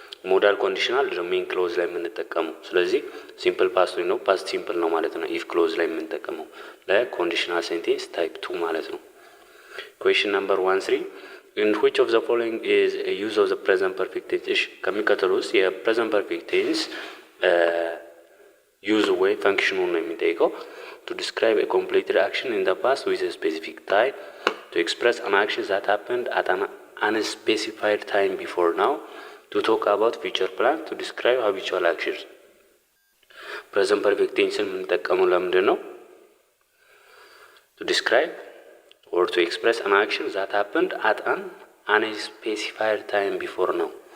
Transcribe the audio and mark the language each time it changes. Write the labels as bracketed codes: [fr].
[am] ሞዳል ኮንዲሽናል ሜን ክሎዝ ላይ የምንጠቀመው። ስለዚህ ሲምፕል ፓስት ነው ፓስት ሲምፕል ነው ማለት ነው ኢፍ ክሎዝ ላይ የምንጠቀመው ለኮንዲሽናል ሴንቴንስ ታይፕ 2 ማለት ነው። ኩዌስችን ነምበር 13 in which of the following is a use of the present perfect tense? [en] ከሚከተሉ ውስጥ የፕሬዘንት ፐርፌክት ቴንስ ዩዝ ወይ ፈንክሽኑን ነው የሚጠይቀው። to describe a completed action in the past with a specific time, to express an action that happened at an unspecified time before now, to talk about future plan, to describe habitual actions. [am] present perfect tense የምንጠቀመው ለምንድን ነው? [en] to describe or to express an action that happened at an unspecified time before now.